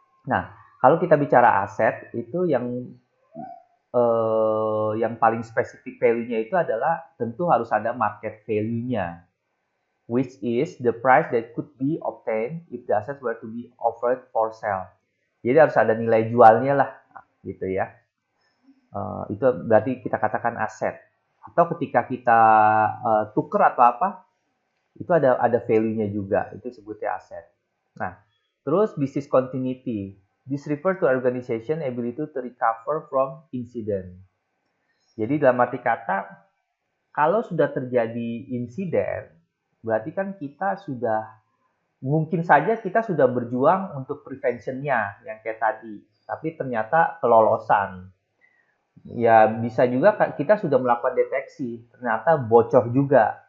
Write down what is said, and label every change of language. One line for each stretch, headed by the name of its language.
Indonesian: Nah, kalau kita bicara aset, itu yang paling spesifik value-nya itu adalah tentu harus ada market value-nya,
English: which is the price that could be obtained if the assets were to be offered for sale.
Indonesian: Jadi harus ada nilai jualnya lah, gitu ya. Itu berarti kita katakan aset. Atau ketika kita tuker atau apa, itu ada value-nya juga, itu sebutnya aset. Nah, terus
English: business continuity. This refer to organization ability to recover from incident.
Indonesian: Jadi dalam arti kata, kalau sudah terjadi insiden, berarti kan kita mungkin saja kita sudah berjuang untuk prevention-nya yang kayak tadi, tapi ternyata kelolosan. Ya bisa juga kita sudah melakukan deteksi, ternyata bocor juga.